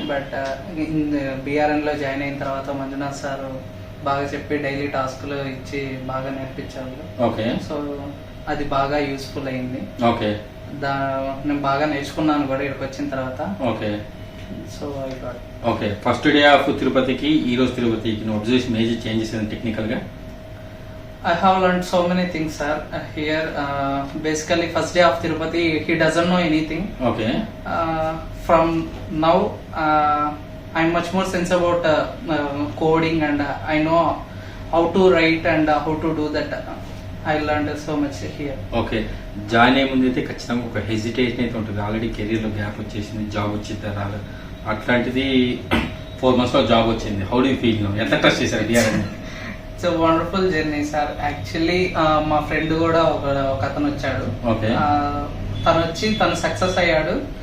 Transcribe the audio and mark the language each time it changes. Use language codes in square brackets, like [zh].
[te] But BRN లో join అయిన తర్వాత మంజునాథ్ సార్ బాగా చెప్పి డైలీ టాస్క్లు ఇచ్చి బాగా నేర్పించారు. [en] okay, [te] సో అది బాగా యూస్ఫుల్ అయింది. [en] okay, [te] నేను బాగా నేర్చుకున్నాను కూడా ఇక్కడికి వచ్చిన తర్వాత. [en] Okay, so I got. [te] Okay, first day of తిరుపతికి ఈ రోజు తిరుపతికి నువ్వు [en] observe major changes [te] టెక్నికల్ గా? [en] I have learned so many things, sir. Here, basically, first day of Tirupati, he doesn't know anything. Okay. From now, I'm much more sense about coding, and I know how to write and how to do that. I learned so much here. [te] Okay, join అయ్యే ముందు అయితే ఖచ్చితంగా ఒక hesitation అయితే ఉంటుంది. Already కెరీర్లో gap వచ్చేసింది, job వచ్చింది రాదు. అట్లాంటిది 4 months లో జాబ్ వచ్చింది. [en] How do you feel? [te] ఎంత ట్రస్ట్ చేశారు BRN? [en] It's wonderful journey sir. [te] Actually మా ఫ్రెండ్ కూడా ఒక అతను వచ్చాడు. తను వచ్చి తను సక్సెస్ అయ్యాడు.